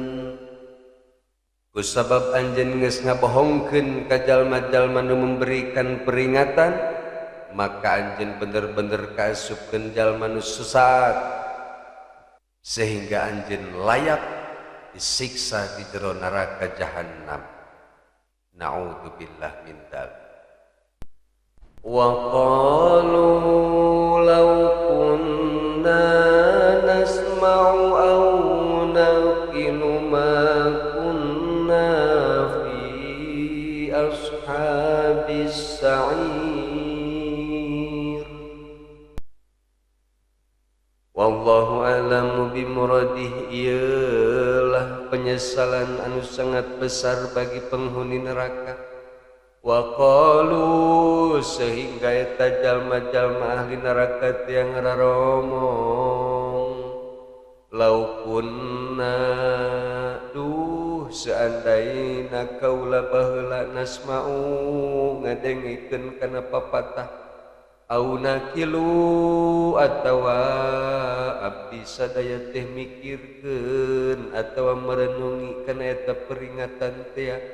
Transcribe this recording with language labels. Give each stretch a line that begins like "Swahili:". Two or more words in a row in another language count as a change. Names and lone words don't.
Sundanese: Kusabab anjeun geus ngabohongkeun ka jalma-jalma nu
Indonesian: memberikan peringatan,
Sundanese: maka anjeun bener-bener kaasupkeun jalma nu sesat, sehingga anjeun layak disiksa di jero neraka jahannam.
Arabic: نعوذ بالله من ذلك. وقالوا لو كنا نسمع أو نعقل ما كنا في أصحاب السعير. والله أعلم بمراده.
Indonesian: Ialah penyesalan anu sangat besar bagi penghuni neraka.
Arabic: وقالوا,
Sundanese: sehingga eta jalma-jalma ahli neraka yang ngomong,
Arabic: لو كنا
Sundanese: duh seandaina kaula baheula nasma'u ngadengikeun kana papatah
Arabic: أو نعقل
Sundanese: atawa abdi sadaya teh mikirkeun atawa merenungi kana eta peringatan teh